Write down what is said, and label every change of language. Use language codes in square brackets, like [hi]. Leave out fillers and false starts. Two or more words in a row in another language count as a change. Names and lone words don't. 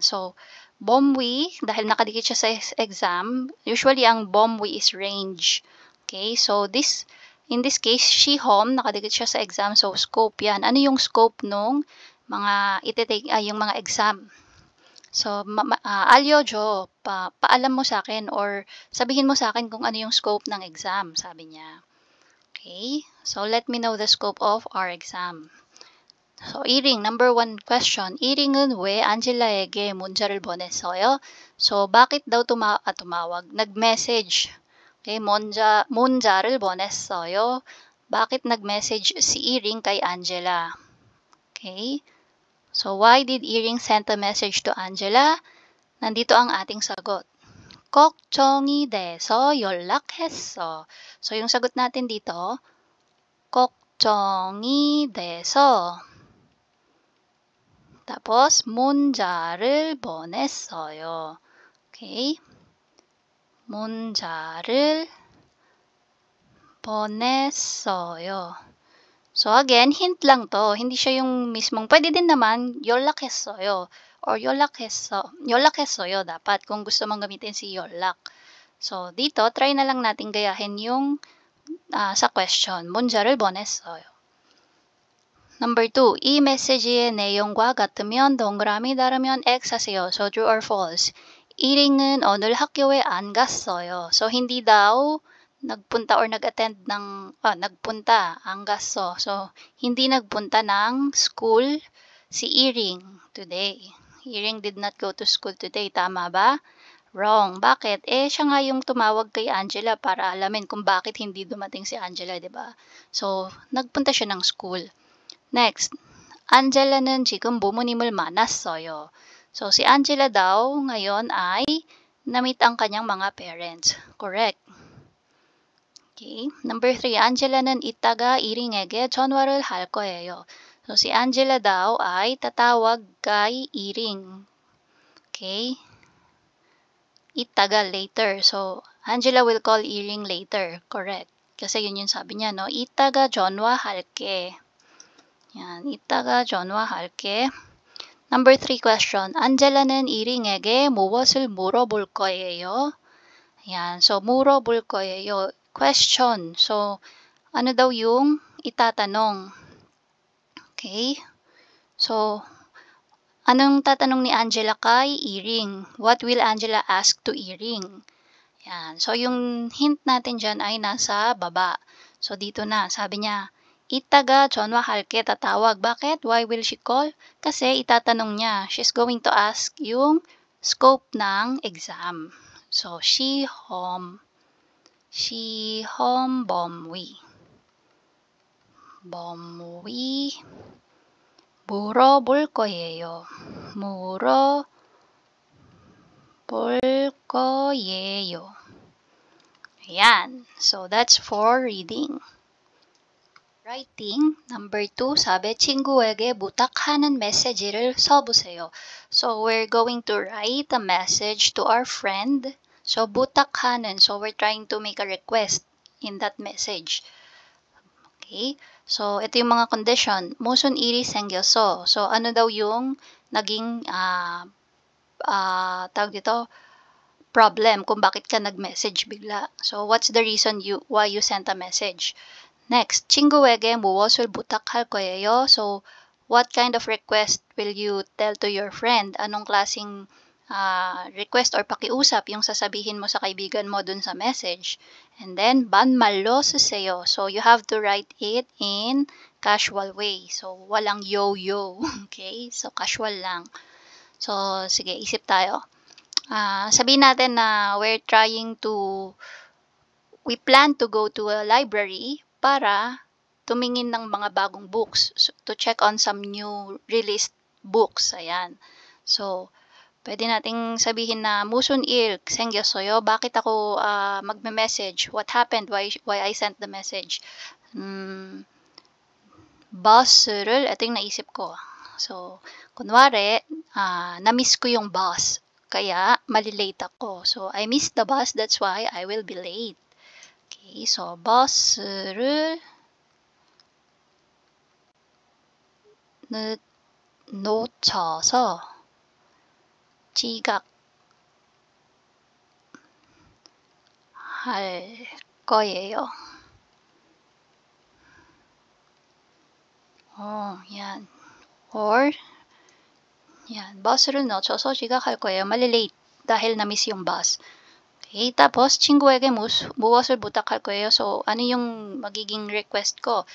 [tl] So, BOMWI, dahil nakadikit siya sa exam, usually ang BOMWI is range. [en] Okay, so in this case, [tl] SHIHOM, nakadikit siya sa exam, so scope yan. Ano yung scope nung mga yung mga exam? So, alyojo, paalam mo sa akin or sabihin mo sa akin kung ano yung scope ng exam, sabi niya. [en] Okay, so let me know the scope of our exam. So, Iring, number 1 question. [ko] Iring은 왜 안젤라에게 문자를 보냈어요? [tl] So, bakit daw tumawag? Nag-message. [ko] Okay, 문자를 보냈어요. [tl] Bakit nag-message si Iring kay Angela? [en] Okay. So, why did Iring send a message to Angela? [tl] Nandito ang ating sagot. [ko] 걱정이 돼서 연락했어. [tl] So, yung sagot natin dito, [ko] 걱정이 돼서 tapos, 문자를 보냈어요. Okay? 문자를 보냈어요. [tl] So, again, hint lang to. Hindi siya yung mismong, pwede din naman, 연락했어요. Or 연락했어요 dapat kung gusto mong gamitin si 연락. So, dito, try na lang natin gayahin yung sa question. [ko] 문자를 보냈어요. Number 2, 이 메시지의 내용과 같으면 동그라미 다르면 X 하세요. [en] So, true or false. [ko] 이링은 오늘 학교에 안 갔어요. [tl] So, hindi daw nagpunta or nag-attend nagpunta, [ko] 안 갔어. [tl] So, hindi nagpunta ng school si Iring today. [en] Iring did not go to school today. [tl] Tama ba? Wrong. Bakit? Siya nga yung tumawag kay Angela para alamin kung bakit hindi dumating si Angela, di ba? So, nagpunta siya ng school. [en] Next, [ko] Angela는 지금 부모님을 만났어요. [tl] So, si Angela daw ngayon ay na-meet ang kanyang mga parents. [en] Correct. Okay. Number 3, [ko] Angela는 이따가 이링에게 전화를 할 거예요. [tl] So, si Angela daw ay tatawag kay Iring. [ko] Okay. 이따가 later. [en] So, Angela will call Iring later. Correct. [tl] Kasi yun yung sabi niya, no? [ko] 이따가 전화할게. Yan. 이따가 전화할게. [en] Number 3 question. [ko] Angela는 이링에게 무엇을 물어볼 거예요? [tl] Yan. So, [ko] 물어볼 거예요. [en] Question. [tl] So, ano daw yung itatanong? [en] Okay. [tl] So, anong tatanong ni Angela kay Iring? [en] What will Angela ask to Iring? [tl] Yan. So, yung hint natin dyan ay nasa baba. So, dito na. Sabi niya, [ko] 이따가 전화할게, [tl] tatawag. Bakit? [en] Why will she call? [tl] Kasi itatanong niya. [en] She's going to ask yung scope ng exam. So, [ko] 시험 범위 물어볼 거예요. 물어볼 거예요. [tl] Ayan. [en] So, that's for reading. Writing, number 2, [tl] sabi, [ko] 친구에게 부탁하는 메시지를 써보세요. [en] So, we're going to write a message to our friend. [ko] So, 부탁하는. [en] So, we're trying to make a request in that message. Okay? So, [tl] ito yung mga condition. [ko] 무슨 일이 생겼어? [tl] So, ano daw yung naging, tawag dito, problem kung bakit ka nag-message bigla. [en] So, what's the reason why you sent a message? Next, [ko] 친구에게 무엇을 부탁할 거예요? [en] So, what kind of request will you tell to your friend? [tl] Anong klaseng request or pakiusap yung sasabihin mo sa kaibigan mo dun sa message? [en] And then, [ko] 반말로 쓰세요. [en] So, you have to write it in casual way. So, [tl] walang yo-yo. Okay? So, casual lang. So, sige, isip tayo. Sabihin natin na [en] we plan to go to a library [tl] para tumingin ng mga bagong books, [en] so, to check on some new released books. [tl] Ayan. So, pwede nating sabihin na [ko] 무슨 일 생겼어요? [tl] Bakit ako magme-message? [en] What happened? Why I sent the message? [ko] Bus를, [tl] ito yung naisip ko. So, kunwari, na-miss ko yung bus. Kaya, malilate ako. [en] So, I missed the bus, that's why I will be late. Okay, so [ko] 버스를 놓쳐서 지각할 거예요. [tl] Yan. Or, yan, [ko] 버스를 놓쳐서 지각할 거예요. [tl] Malilate dahil na-miss yung bus. Okay, tapos, [ko] 친구에게 무엇을 부탁할 거예요? [tl] So, ano yung magiging request ko?